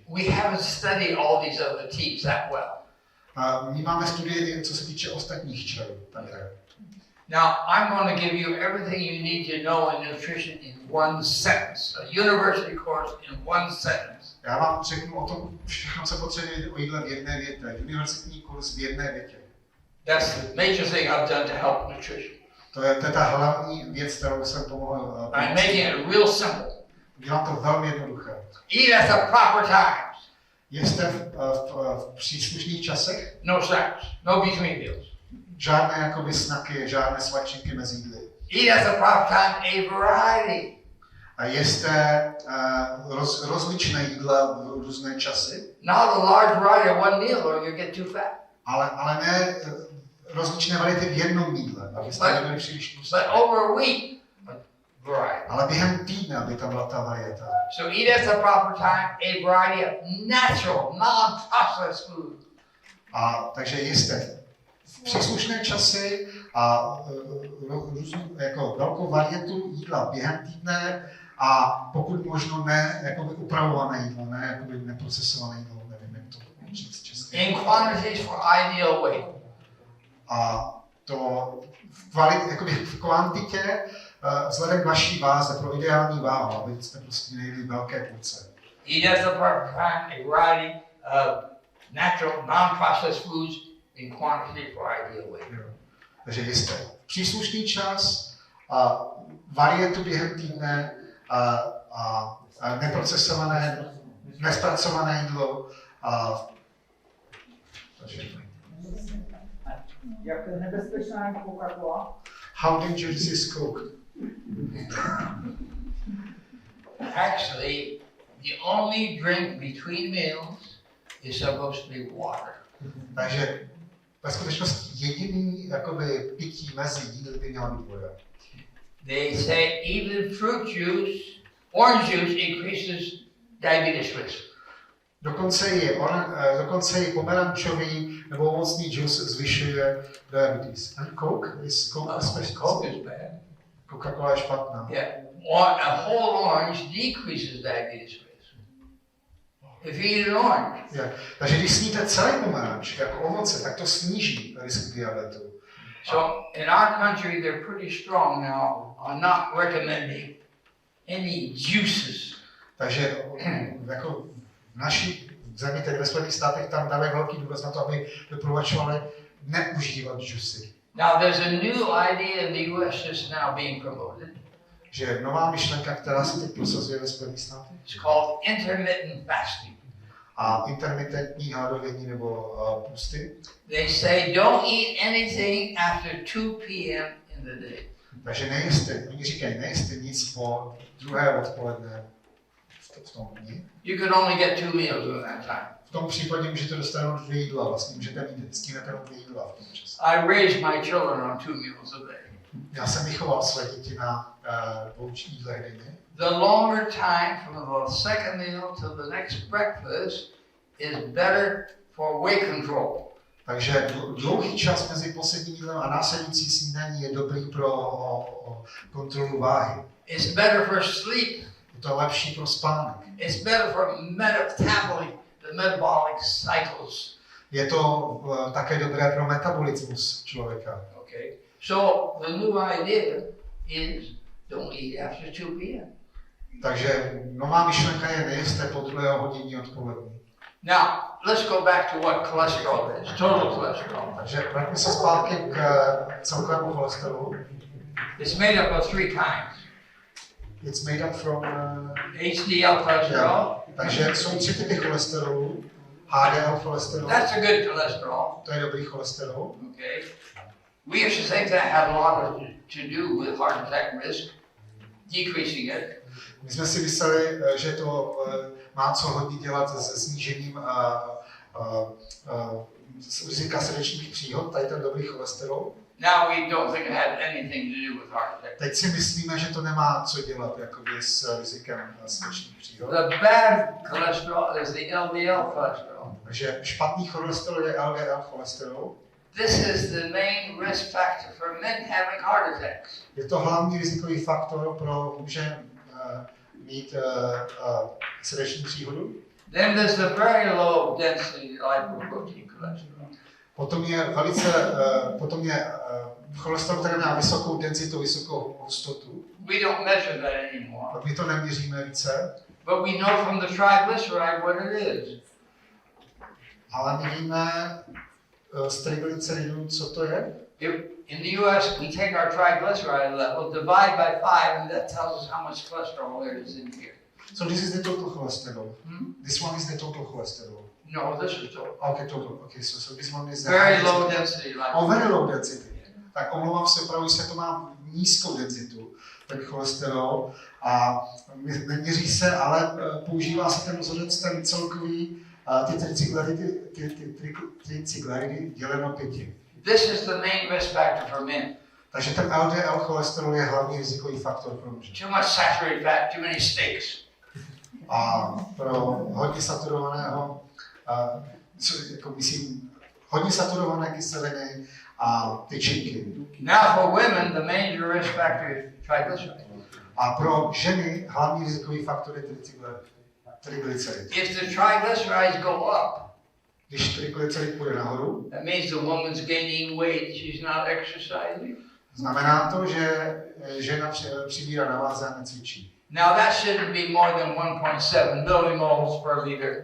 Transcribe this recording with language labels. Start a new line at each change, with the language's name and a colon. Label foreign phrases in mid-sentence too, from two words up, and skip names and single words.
English: We haven't studied all these other teas that well.
Czech: My máme studie, co se týče ostatních čajů.
English: Now, I'm going to give you everything you need to know in nutrition in 1 sentence. A university course in 1 sentence.
Czech: Já vám řeknu o tom všechno, co potřebujete o jídle v jedné větě. Univerzitní kurz v jedné větě.
English: That's the major thing I've done to help nutrition.
Czech: To je ta hlavní věc, kterou jsem pomohl.
English: I'm making it real simple.
Czech: Dělám to velmi jednoduché.
English: Eat at the proper times.
Czech: Jeste v příslušných časech.
English: No snacks. No between meals.
Czech: Žádné jakoby snaky, žádné svačinky mezi jídly.
English: Eat at the proper time, a variety.
Czech: A jeste rozličné jídla v různé časy.
English: Not a large variety of one meal or you get too fat.
Czech: Ale ne rozličné variety v jednom jídle, abyste nebyli příliš tlustí.
English: But over a week, variety.
Czech: Ale během týdne, aby tam byla ta varieta.
English: So eat at the proper time a variety of natural, non-processed food.
Czech: A takže jste v příslušné časy a jako velkou varietu jídla během týdne a pokud možno ne jakoby upravované jídlo, ne jakoby neprocesované jídlo, nevím, jak to říct česky.
English: In quantities for ideal weight.
Czech: A to v kvantitě vzhledem k vaší váze, pro ideální váhu, aby jste prostě nejeli velké porce.
English: Eat at the proper time a variety of natural, non-processed foods in quantity for ideal weight.
Czech: Takže jste příslušný čas a varietu během týdne a neprocesované, nespracované jídlo. Jak nebezpečná je Coca-Cola?
English: How dangerous is Coke? Actually, the only drink between meals is supposed to be water.
Czech: Takže ve skutečnosti jediný jakoby pití mezi jídly by měla být voda.
English: They say even fruit juice, orange juice increases diabetes risk.
Czech: Dokonce i pomerančový nebo ovocný džus zvyšuje diabetes.
English: And Coke is Coke is bad.
Czech: Coca-Cola je špatná.
English: Yeah, a whole orange decreases diabetes risk. If you eat an orange. Yeah.
Czech: Takže když sníte celý pomeranč jako ovoce, tak to sníží risk diabetu.
English: So in our country, they're pretty strong now on not recommending any juices.
Czech: Takže jako v naší zemi, tedy ve Spojených státech, tam dávají velký důraz na to, aby doporučovali neužívat džusy.
English: Now there's a new idea in the US that's now being promoted.
Czech: Že nová myšlenka, která se teď prosazuje ve Spojených státech.
English: It's called intermittent fasting.
Czech: A intermitentní hladovění nebo pusty.
English: They say don't eat anything after 2 p.m. in the day.
Czech: Takže nejeste, oni říkají, nejeste nic po 2. odpoledne v tom dni.
English: You can only get 2 meals at that time.
Czech: V tom případě můžete dostat 2 jídla, vlastně můžete mít stínete 2 jídla v tom čase.
English: I raised my children on 2 meals a day.
Czech: Já jsem vychoval své děti na 2 jídlech denně.
English: The longer time from the second meal to the next breakfast is better for weight control.
Czech: Takže dlouhý čas mezi posledním jídlem a následující snídaní je dobrý pro kontrolu váhy.
English: It's better for sleep.
Czech: Je to lepší pro spánek.
English: It's better for the metabolic cycles.
Czech: Je to také dobré pro metabolismus člověka.
English: Okay. So the new idea is don't eat after 2 p.m.
Czech: Takže nová myšlenka je nejste po 2 hodině odpolední.
English: Now, let's go back to what cholesterol is, total cholesterol.
Czech: Takže vraťme se zpátky k celkovému cholesterolu.
English: It's made up of 3 kinds. It's made up from HDL cholesterol.
Czech: Takže jsou 3 typy cholesterolu.
English: HDL cholesterol. That's a good cholesterol.
Czech: To je dobrý cholesterol.
English: Okay. We used to think that had a lot to do with heart attack risk, decreasing it.
Czech: My jsme si mysleli, že to má co hodně dělat se snížením rizika srdečních příhod, tady ten dobrý cholesterol.
English: Now we don't think it had anything to do with heart attack.
Czech: Teď si myslíme, že to nemá co dělat jakoby s rizikem srdečních příhod.
English: The bad cholesterol is the LDL cholesterol.
Czech: Takže špatný cholesterol je LDL cholesterol.
English: This is the main risk factor for men having heart attacks.
Czech: Je to hlavní rizikový faktor pro muže mít srdeční příhodu.
English: Then there's the very low density lipoprotein cholesterol.
Czech: Potom je cholesterol, který má vysokou denzitu, vysokou hustotu.
English: We don't measure that anymore.
Czech: Tak my to neměříme více.
English: But we know from the triglyceride what it is.
Czech: Ale my víme z triglyceridů, co to je.
English: In the US, we take our triglyceride level, divide by 5, and that tells us how much cholesterol there is in here. So this is the total cholesterol. This one is the total cholesterol. No, this is total. Okay, total. Okay, so this one is Very low density lipoprotein. Oh, very low density.
Czech: tak omlouvám se, opravdu se to má nízkou denzitu, ten cholesterol, a neměří se, ale používá se ten vzorec, ten celkový, ty tricyklaridy děleno 5.
English: This is the main risk factor for men.
Czech: Takže ten LDL cholesterol je hlavní rizikový faktor pro muže.
English: Too much saturated fat, too many steaks.
Czech: A pro hodně saturovaného, jako myslím, hodně saturované kyseliny a tyčinky.
English: Now for women, the major risk factor is triglycerides.
Czech: A pro ženy hlavní rizikový faktor je triglycerid.
English: If the triglycerides go up,
Czech: Když triglycerid půjde nahoru,
English: that means the woman's gaining weight, she's not exercising.
Czech: znamená to, že žena přibírá na váze a necvičí.
English: Now that shouldn't be more than 1.7 millimoles per liter.